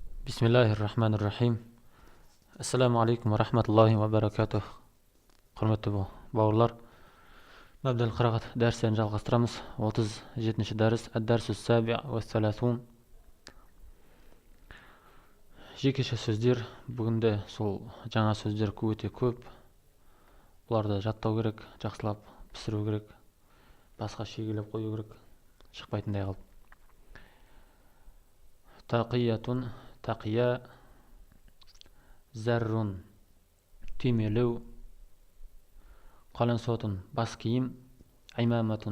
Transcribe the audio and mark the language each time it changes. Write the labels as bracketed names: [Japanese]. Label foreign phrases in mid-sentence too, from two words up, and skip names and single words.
[Arabic] بسم الله الرحمن الرحيم. السلام عليكم ورحمة الله وبركاته. [Kazakh] Құрметті бауырлар, мәбдәл қырағат дәрістерін жалғастырамыз. [Arabic] 37-ші дәріс الدرس السابع والثلاثون. [Kazakh] Жекеше сөздер. Бүгінде сол жаңа сөздер өте көп. Бұларды жаттау керек, жақсылап пісіру керек, басқа шегелеп қою керек, шықпайтындай қылып. Тақиятун, тақия, заррун, түймелеу, қалансуатун, бас киім, аймаматун,